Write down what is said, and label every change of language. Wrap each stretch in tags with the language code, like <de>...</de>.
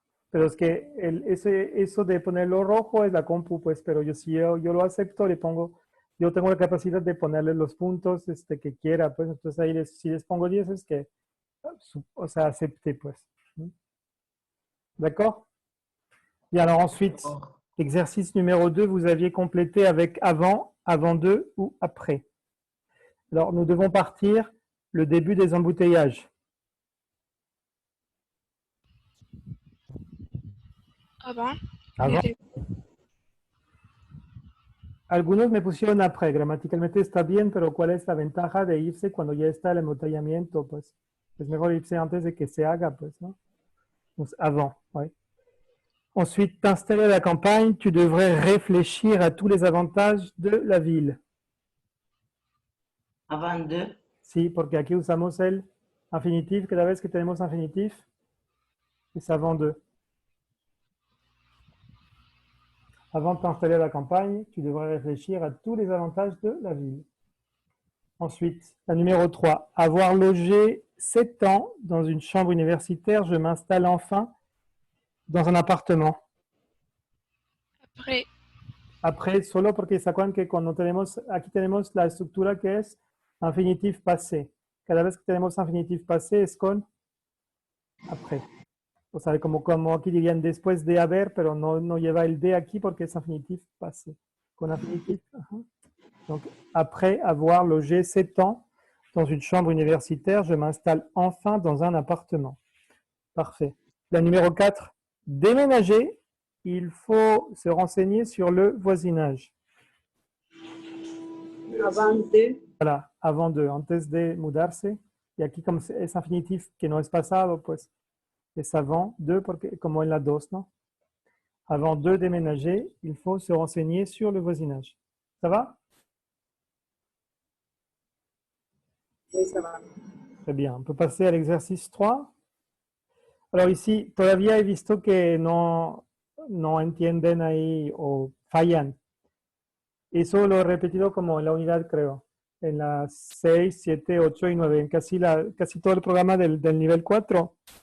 <es>Pero es que eso de ponerlo rojo es la compu, pues, pero yo lo acepto, le pongo, yo tengo la capacidad de ponerle los puntos que quiera, pues, entonces ahí si les pongo 10 es que, o sea, acepté, pues.</es> <fr>D'accord? Et alors ensuite, exercice numéro 2, vous aviez complété avec avant, avant 2 ou après. Alors, nous devons partir le début des embouteillages. Avant. Avant.</fr> <es>Algunos me pusieron après. Gramaticalmente está bien, pero ¿cuál es la ventaja de irse cuando ya está el embotellamiento? Pues es mejor irse antes de que se haga, pues, ¿no?</es> <fr>Pues, avant, oui. Ensuite, t'installer à la campagne, tu devrais réfléchir à tous les avantages de la ville. Avant de.</fr> <es>Sí, porque aquí usamos el infinitif cada vez que tenemos infinitif. Es avant de.</es> <fr>Avant de t'installer à la campagne, tu devrais réfléchir à tous les avantages de la ville. Ensuite, la numéro 3. Avoir logé 7 ans dans une chambre universitaire, je m'installe enfin dans un appartement. Après.</fr> <es>Après, solo porque se acuerdan que cuando aquí tenemos la estructura que es infinitif passé. Cada vez que tenemos infinitif passé es con après. O sea, como aquí dirían después de haber, pero no lleva el de aquí porque es infinitif passé. Con infinitif.</es> <fr>Donc, après avoir logé 7 ans dans une chambre universitaire, je m'installe enfin dans un appartement. Parfait. La numéro 4, déménager. Il faut se renseigner sur le voisinage. Avant de. Voilà, avant de,</fr> <es>antes de mudarse. Y aquí como es infinitif que no es pasado, pues es avant de, porque, como en la 2, ¿no?</es> <fr>Avant de déménager, il faut se renseigner sur le voisinage. Ça va? Oui, ça va. Très bien. On peut passer à l'exercice 3. Alors ici,</fr> <es>todavía he visto que no entienden ahí o fallan. Eso lo he repetido como en la unidad, creo. En las 6, 7, 8 y 9. En casi todo el programa del nivel 4.</es>